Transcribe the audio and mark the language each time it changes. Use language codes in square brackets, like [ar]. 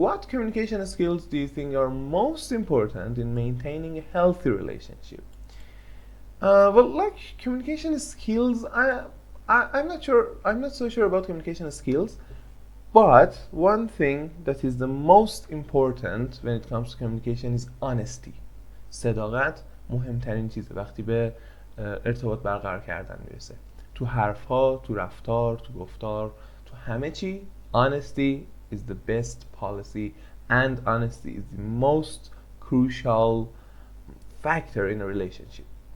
[en] What communication skills do you think are most important in maintaining a healthy relationship? Well, like communication skills, I'm not so sure about communication skills, but one thing that is the most important when it comes to communication is honesty. [fa] صداقت مهمترین چیزه وقتی به ارتباط برقرار کردن میرسه. تو حرفها، تو رفتار، تو گفتار، تو همه چی [en] honesty is the best policy, and honesty is the most crucial factor in a relationship.